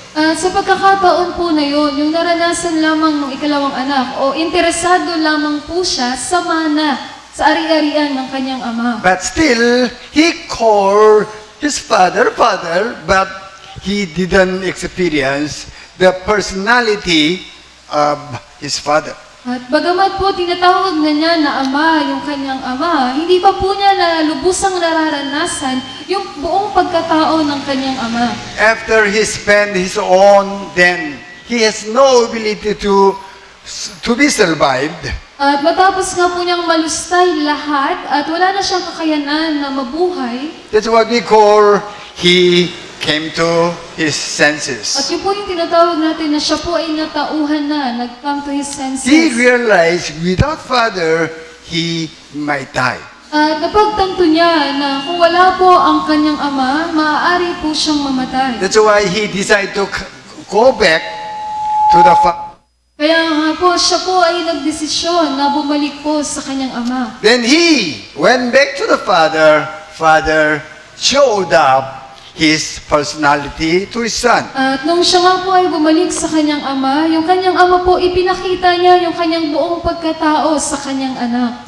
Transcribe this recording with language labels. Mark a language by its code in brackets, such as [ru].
[tl] At sa pagkakataon po na yun, yung naranasan lamang ng ikalawang anak o interesado lamang po siya sa mana, sa ari-arian ng kanyang ama. [en] But still, he called his father, but he didn't experience the personality of his father. [tl] At bagamat po tinatawag na niya na ama yung kanyang ama, hindi pa po niya na lubusang nararanasan yung buong pagkatao ng kanyang ama. [en] After he spent his own, then he has no ability to be survived. [tl] At matapos nga po niyang malustay lahat at wala na siyang kakayanan na mabuhay, [en] That's what we call he came to his senses. [tl] at yun po yung tinatawag natin na siya po ay natauhan na, nag- [en] come to his senses. He realized without father, he might die. [tl] At napagtanto niya na kung wala po ang kanyang ama, maaari po siyang mamatay. [en] That's why he decided to go back to the father. [tl] Kaya nga po, siya po ay nagdesisyon na bumalik po sa kanyang ama. [en] Then he went back to the father. Father showed up his personality to his son. [tl] At nung siya nga po ay bumalik sa kanyang ama, yung kanyang ama po ipinakita niya yung kanyang buong pagkatao sa kanyang anak.